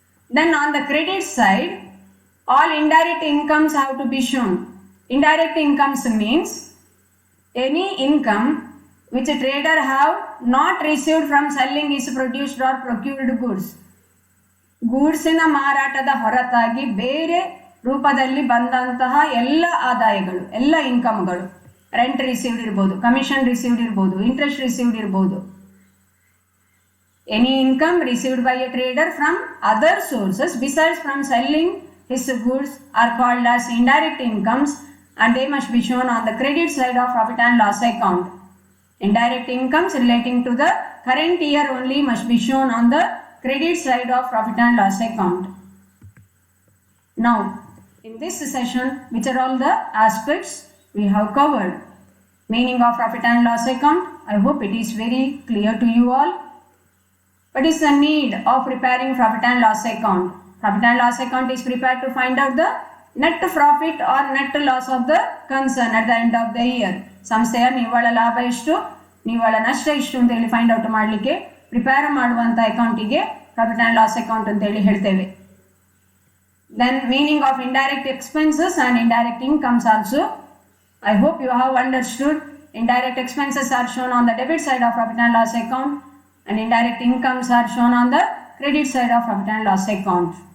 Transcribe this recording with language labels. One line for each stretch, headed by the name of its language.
English: Then on the credit side, all indirect incomes have to be shown. Indirect incomes means any income which a trader have not received from selling his produced or procured goods.
Kannada: ಗೂಡ್ಸಿನ ಮಾರಾಟದ ಹೊರತಾಗಿ ಬೇರೆ ರೂಪದಲ್ಲಿ ಬಂದಂತಹ ಎಲ್ಲ ಆದಾಯಗಳು, ಎಲ್ಲ ಇನ್ಕಮ್ಗಳು, rent received ಇರ್ಬೋದು, commission received ಇರ್ಬೋದು, interest received ಇರ್ಬೋದು.
English: Any income received by a trader from other sources besides from selling his goods are called as indirect incomes, and they must be shown on the credit side of profit and loss account. Indirect incomes relating to the current year only must be shown on the credit side of profit and loss account. Now, in this session, which are all the aspects we have covered? Meaning of profit and loss account. I hope it is very clear to you all. What is the need of preparing profit and loss account? Profit and loss account is prepared to find out the net profit or net loss of the concern at the end of the year.
Kannada: ಸಂಸ್ಥೆಯ ನಿವ್ವಳ ಲಾಭ ಎಷ್ಟು, ನಿವ್ವಳ ನಷ್ಟ ಎಷ್ಟು ಅಂತ ಹೇಳಿ find out ಮಾಡಲಿಕ್ಕೆ ಪ್ರಿಪೇರ್ ಮಾಡುವಂಥ ಅಕೌಂಟಿಗೆ ಪ್ರಾಫಿಟ್ ಆ್ಯಂಡ್ ಲಾಸ್ ಅಕೌಂಟ್ ಅಂತೇಳಿ ಹೇಳ್ತೇವೆ.
English: Then meaning of indirect expenses and indirect incomes also. I hope you have understood. Indirect expenses are shown on the debit side of profit and loss account, and indirect incomes are shown on the credit side of profit and loss account.